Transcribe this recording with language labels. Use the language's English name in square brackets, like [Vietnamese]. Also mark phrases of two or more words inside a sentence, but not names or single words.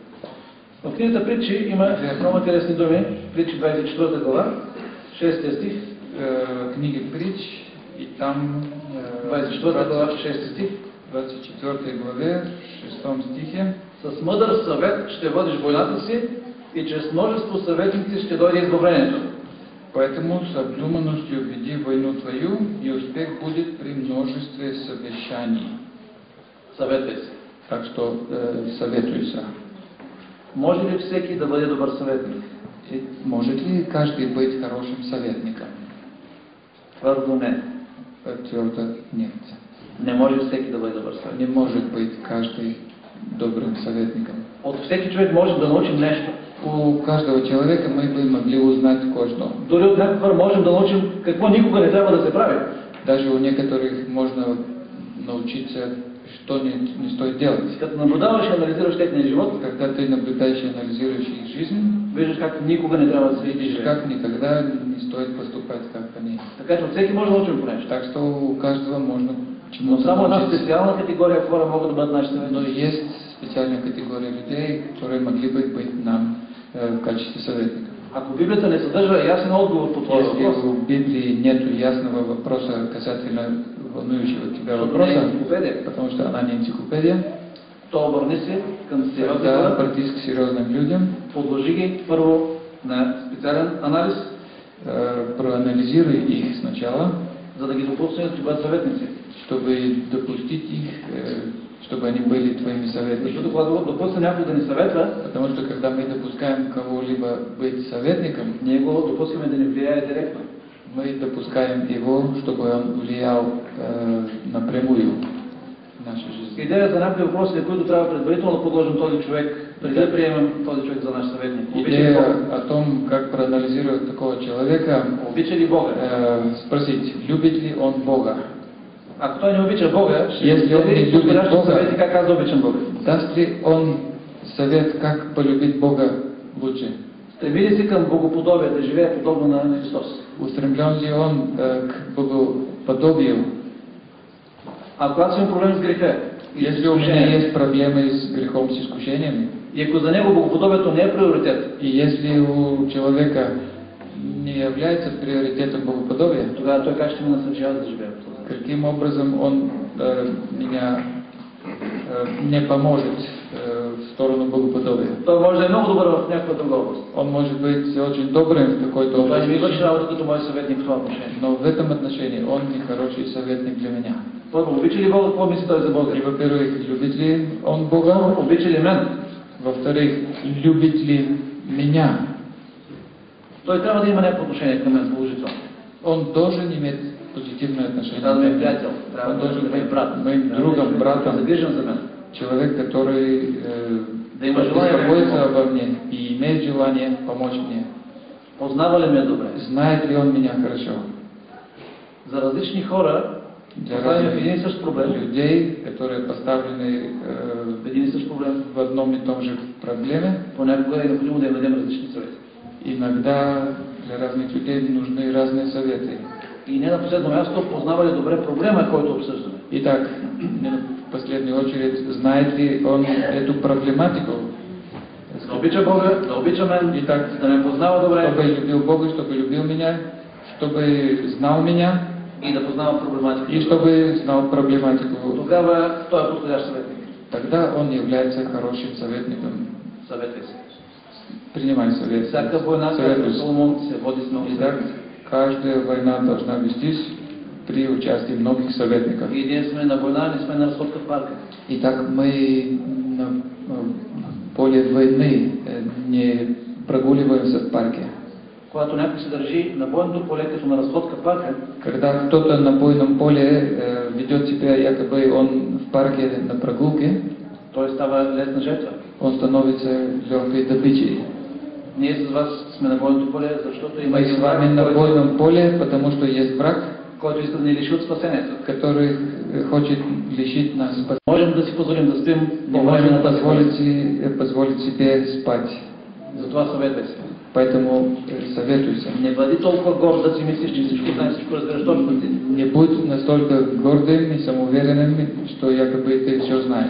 [Bulgarian] В книгата Притчи има много интересни думи. Притчи 24 глава, 6 стих. [Russian] Книги Притч, и там 24 глава, 6 стих. 24 главе, 6 стихе. [Bulgarian] С мъдър съвет ще водиш войната си и чрез множество съветници ще дойде избавлението. [Russian] Поэтому с обдуманностью веди войну твою, и успех будет при множестве совещаний. [Bulgarian] Съветвай се. [Russian] Так что советуйся. [Bulgarian] Може ли всеки да бъде добър съветник? [Russian] И может ли каждый быть хорошим советником? [Bulgarian] Твърдо не. [Russian] Твердо нет. [Bulgarian] Не може всеки да бъде добър съветник. [Russian] Не может быть каждый добрым советником. [Bulgarian] От всеки човек може да научим нещо. [Russian] У каждого человека мы бы могли узнать кое-что. [Bulgarian] Дори от някои хора можем да научим какво никога не трябва да се прави. [Russian] Даже у некоторых можно научиться, что не стоит делать. [Bulgarian] Като наблюдаваш и анализираш техния живот, [Russian] Когда ты наблюдаешь и анализируешь их жизнь, [Bulgarian] виждаш как никога не трябва да се [Russian] видишь, [Bulgarian] живее. [Russian] как никогда не стоит поступать, как они. [Bulgarian] Така че от всеки може да научим по нещо. [Russian] Так что у каждого можно [Bulgarian] Но [Russian] чему-то [Bulgarian] само една [Russian] научиться. [Bulgarian] специална категория хора могат да бъдат нашите [Russian] Но [Bulgarian] съветници. [Russian] есть специальная категория людей, которые могли бы быть нам в качестве советников. [Bulgarian] Ако Библията не съдържа ясен отговор по твоя [Russian] Если [Bulgarian] въпрос, [Russian] в Библии нет ясного вопроса касательно волнующего тебя [Bulgarian] защото не е [Russian] вопроса, [Bulgarian] енциклопедия, [Russian] потому что она не энциклопедия, [Bulgarian] то обърни се към сериозни [Russian] тогда [Bulgarian] хора, [Russian] обратись к серьезным людям, [Bulgarian] подложи ги първо на специален анализ, [Russian] проанализируй их сначала, [Bulgarian] за да ги допуснеш да бъдат съветници. [Russian] чтобы допустить их, чтобы они были твоими советниками. [Bulgarian] Защото когато допусне някой да ни съветва, [Russian] Потому что когда мы допускаем кого-либо быть советником, [Bulgarian] ние го допускаме да ни влияе директно. [Russian] мы допускаем его, чтобы он влиял напрямую в нашу жизнь. [Bulgarian] Идея за някои въпроси, на които трябва предварително да подложим този човек, преди да приемем този човек за наш съветник. Обича ли [Russian] Идея [Bulgarian] Бога? [Russian] о том, как проанализировать такого человека, [Bulgarian] Обича ли Бога? [Russian] спросить, любит ли он Бога. [Bulgarian] Ако той не обича Бога, ще [Russian] Если он не [Bulgarian] види [Russian] любит [Bulgarian] подходящи [Russian] Бога, [Bulgarian] съвети как аз да обичам Бога. [Russian] даст ли он совет, как полюбить Бога лучше? [Bulgarian] Стреми ли се към богоподобие, да живее подобно на Христос? [Russian] Устремлен ли он к богоподобию? [Bulgarian] Ако аз имам проблем с греха, и с [Russian] Если у меня [Bulgarian] изкушението, [Russian] есть проблемы с грехом, с искушениями, [Bulgarian] и ако за него богоподобието не е приоритет, [Russian] и если у человека не является приоритетом богоподобия, [Bulgarian] тогава той как ще ме насърчава да живее по този начин? [Russian] каким образом он меня не поможет в сторону богоподобия? [Bulgarian] Той може да е много добър в някаква друга област. [Russian] Он может быть очень добрым в какой-то [Bulgarian] Но той не ми върши [Russian] области, [Bulgarian] работа като мой съветник в това отношение. [Russian] но в этом отношении он не хороший советник для меня. [Bulgarian] Първо, обича ли Бога, какво мисли той за Бога? [Russian] И, во-первых, любит ли он Бога? [Bulgarian] Обича ли мен? [Russian] Во-вторых, любит ли меня? [Bulgarian] Той трябва да има някакво отношение към мен положително. [Russian] Он должен иметь позитивное отношение. [Bulgarian] Трябва да ми е приятел, [Russian] Он [Bulgarian] трябва [Russian] должен [Bulgarian] да ми е [Russian] быть [Bulgarian] брат, [Russian] моим другом, [Bulgarian] да е [Russian] братом, [Bulgarian] загрижен за мен. [Russian] человек, который [Bulgarian] Да има желание [Russian] беспокоится [Bulgarian] да [Russian] обо мне и имеет желание помочь мне. [Bulgarian] Познава ли ме добре? [Russian] Знает ли он меня хорошо? [Bulgarian] За различни хора, [Russian] Для [Bulgarian] поставяме в [Russian] разных [Bulgarian] един и същ проблем, [Russian] людей, которые поставлены [Bulgarian] в един и същ проблем, [Russian] в одном и том же проблеме, [Bulgarian] понякога е необходимо да им дадем различни съвети. [Russian] иногда для разных людей нужны разные советы. [Bulgarian] И не на последно място, познава ли добре проблема, който обсъждаме? [Russian] Итак, не в последнюю очередь, знает ли он эту проблематику? [Bulgarian] Да обича Бога, да обича мен, [Russian] Итак, [Bulgarian] да ме познава добре [Russian] чтобы любил Бога, чтобы любил меня, чтобы знал меня [Bulgarian] и да познава проблематиката. [Russian] и чтобы знал проблематику. [Bulgarian] Тогава той е подходящ съветник. [Russian] Тогда он является хорошим советником. [Bulgarian] Съветвай се. [Russian] Принимай совет. [Bulgarian] Всяка война, както [Russian] Советуйся. [Bulgarian] Соломон, се води с много [Russian] Итак, [Bulgarian] съветници. [Russian] каждая война должна вестись при участии многих советников. [Bulgarian] И ние сме на война, не сме на разходка в парка. [Russian] Итак, мы на поле войны не прогуливаемся в парке. [Bulgarian] Когато някой се държи на бойното поле като на разходка в парка, [Russian] Когда кто-то на бойном поле ведет себя, якобы он в парке на прогулке, [Bulgarian] той става лесна жертва. [Russian] он становится легкой добычей. [Bulgarian] Ние с вас сме на бойното поле, защото има [Russian] Мы [Bulgarian] един [Russian] с вами [Bulgarian] враг, [Russian] на [Bulgarian] който- [Russian] бойном поле, потому что есть враг, [Bulgarian] който иска да ни лиши от спасението. [Russian] который хочет лишить нас спасения. [Bulgarian] Можем да си позволим да спим [Russian] Не [Bulgarian] по време [Russian] можем [Bulgarian] на тази война. [Russian] позволить себе спать. [Bulgarian] Затова съветвай се. [Russian] Поэтому советуйся. [Bulgarian] Не бъди толкова горд да си мислиш, че всичко знаеш, всичко разбираш точно ти. [Russian] Не будь настолько гордым и самоуверенным, что якобы ты все знаешь.